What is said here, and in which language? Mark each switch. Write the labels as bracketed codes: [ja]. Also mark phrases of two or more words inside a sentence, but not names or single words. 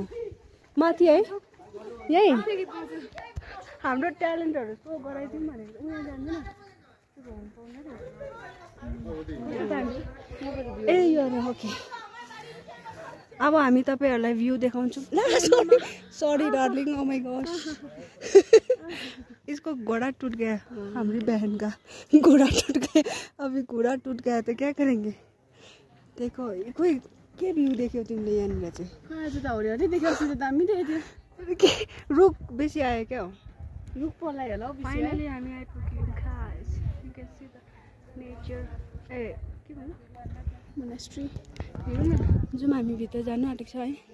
[ne] माथि है यही हाम्रो ट्यालेन्टहरू सो गराइदिउँ भनेको उहाँ जान्दैन। ए यो ओके अब हामी तपाईँहरूलाई भ्यू देखाउँछौँ। [en] sorry darling oh my god [hi] इसको घोड़ा टूट गया। हमारी बहन का घोड़ा टूट गया। अभी घोड़ा टूट गया तो क्या करेंगे? [ne] देखो कोई के भ्यू देख्यौ तिमीले यहाँनिर चाहिँ? आज त हौरी देखाउँछु त दामी देख्यो। रुख बेसी आयो क्या हो? रुख पलायो होला हौ बेसी। फाइनली हामी आइपुग्यौँ गाइस। [en] you can see the nature. [ne] ए के भन्नु? मोनास्ट्री हेरौँ न। जाउँ हामी भित्र जानु आँटेको छ है।